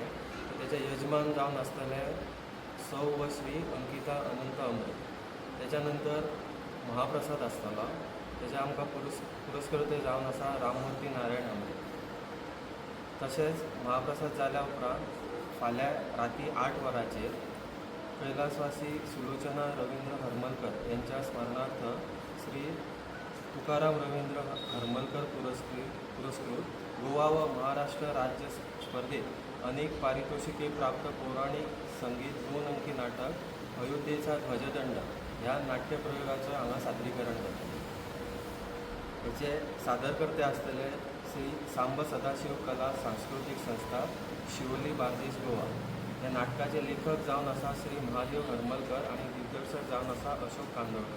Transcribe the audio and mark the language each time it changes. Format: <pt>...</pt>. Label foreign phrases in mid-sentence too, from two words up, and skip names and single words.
<kok>तेचे यजमान जावन आसतले सौ व श्री अंकिता अनंत अमरे.</kok> <mr>त्याच्या नंतर</mr> <kok>महाप्रसाद आसतलो. तेचे आमकां पुरस्कृते जावन आसा राममूर्ती नारायण अमरे. तशेंच महाप्रसाद जाल्या उपरांत फाल्यां राती 8 वरांचेर कैलासवासी सुलोचना रवींद्र हरमलकर</kok> <mr>यांच्या स्मरणार्थ</mr> <kok>श्री तुकाराम रवींद्र हरमलकर पुरस्कृत</kok> <mr>गोवा व महाराष्ट्र राज्य स्पर्धेत अनेक पारितोषिके प्राप्त पौराणिक संगीत 2 अंकी नाटक</mr> <kok>अयोध्येचा ध्वजदंड ह्या नाट्यप्रयोगाचं हांगा सादरीकरण जातलें. हेचे सादरकर्ते आसतले श्री सांब सदाशिव कला सांस्कृतिक संस्था शिवोली बार्देस गोवा. ह्या नाटकाचे लेखक जावन आसा श्री महादेव हरमलकर आणि दिग्दर्शक जावन आसा अशोक कांदोळकर.</kok>